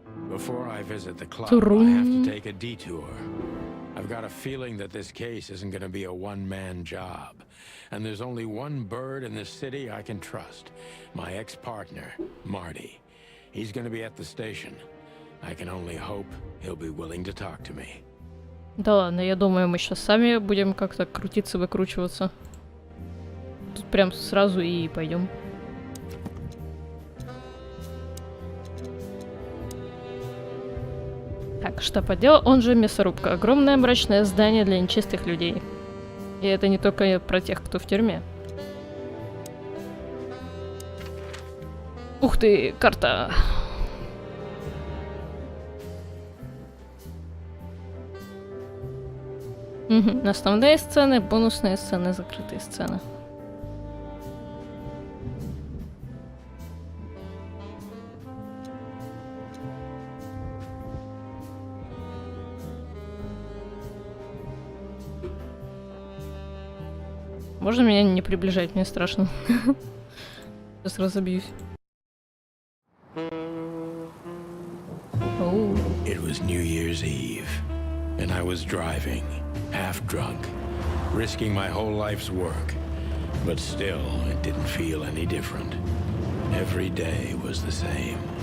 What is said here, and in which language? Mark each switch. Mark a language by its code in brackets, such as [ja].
[en] Before I visit the club, I have to take a detour. I've got a feeling that this case isn't going to be a one-man job. And there's only one bird in this city I can trust. My ex-partner, Marty. He's going to be at the station. I can only hope he'll be willing to talk to me. [ru] Да ладно, я думаю, мы сейчас сами будем как-то крутиться, выкручиваться. Тут прям сразу и пойдем. Так, штаб-отдел, он же мясорубка. Огромное мрачное здание для нечистых людей. И это не только про тех, кто в тюрьме. Ух ты, карта! Угу. Основные сцены, бонусные сцены, закрытые сцены. Можно меня не приближать, мне страшно. Сейчас разобьюсь. [en] It was New Year's Eve, and I was driving, half drunk, risking my whole life's work. But still, it didn't feel any different. Every day was the same.